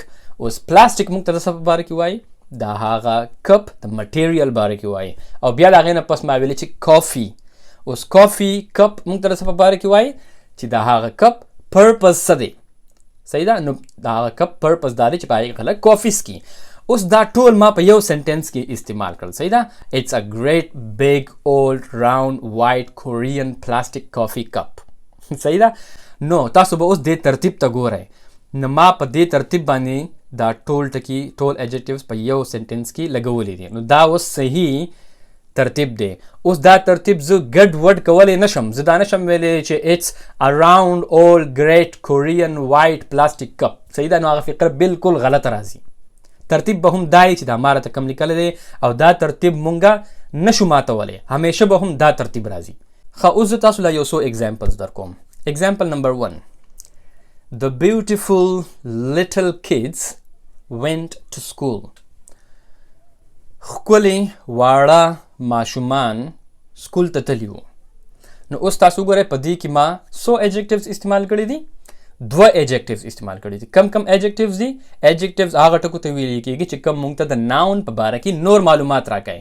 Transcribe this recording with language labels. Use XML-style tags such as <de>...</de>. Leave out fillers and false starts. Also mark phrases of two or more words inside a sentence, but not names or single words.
<ps>اوس پلاستیک مونږ ته د څه په باره کې وایي؟ د هغه کپ د مټیریل باره کې وایي. او بیا د هغې نه پس ما ویلی چې کافي. اوس کافي کپ مونږ ته د څه په باره کې وایي؟ چې د هغه کپ پرپز څه دی، صحیح ده. نو د هغه کپ پرپز دا دی چې په هغې کې خلک کافي څکي. اوس دا ټول ما په یو سنټنس کې استعمال کړل، صحیح ده.</ps> <en>it's a great big old round white Korean plastic coffee cup،</en> <ps>صحیح ده. نو تاسو به اوس دې ترتیب ته ګورئ. نو ما په دې ترتیب باندې دا ټول ټکي ټول ایجکټیوز په یو سنټنس کې لګولی دي. نو دا اوس صحیح ترتیب دی. اوس دا ترتیب زه ګډ وډ کولی نشم. زه دا نشم ویلی چې</ps> <en>it's a round old great Korean white plastic cup،</en> <ps>صحیح ده. نو هغه فقره بالکل غلطه راځي. ترتیب به هم دا چې دا ما راته کم لیکلی دی او دا ترتیب مونږه نشو ماتولی، همیشه به هم دا ترتیب راځي. ښه اوس زه تاسو له یو څو اگزامپلز در کوم.</ps> <en>Example number 1. The beautiful little kids went to school.</en> <ps>ښکلي واړه ماشومان سکول ته تللي وو. نو اوس تاسو وګورئ په دې کې ما څو ایجکټیوز استعمال کړي دي؟ 2 ایجکټیوز استعمال کړي دي. کم ایجکټیوز دي؟ ایجکټیوز هغه ټکو ته ویل کېږي چې کم مونږ ته د ناون په باره کې نور معلومات راکوي.</ps>